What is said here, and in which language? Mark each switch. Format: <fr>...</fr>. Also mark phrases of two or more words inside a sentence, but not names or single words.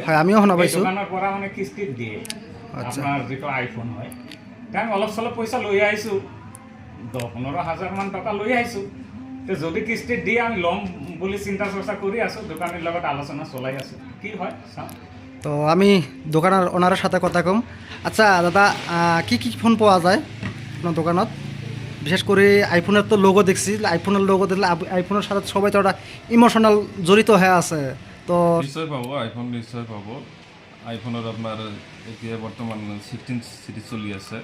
<as>আমিও শুনা পাইছোঁ দোকানৰ পৰা মানে কিস্তিত দিয়ে আপোনাৰ যেটো আইফোন হয় কাৰণ অলপ চলপ পইচা লৈ আহিছোঁ 10-15,000 মান টকা লৈ আহিছোঁ তে যদি কিস্তিত দিয়ে আমি লম বুলি চিন্তা চৰ্চা কৰি আছোঁ দোকানের লগত আলোচনা চলাই আছোঁ কি হয় চাওঁ</as> <bn>তো আমি দোকানের ওনারের সাথে কথা কম আচ্ছা দাদা কি কি ফোন পাওয়া যায় আপনার দোকানত বিশেষ করে আইফোনের তো লোগো দেখছি আইফোনের লোগো দেখলে আইফোনের সাথে সবাই তো একটা ইমোশনাল জড়িত হয়ে আছে তো নিশ্চয় পাবো আইফোন নিশ্চয় পাবো আইফোনের আপনার</bn> <as>এতিয়া বর্তমান 16 সিরিজ চলি আছে</as>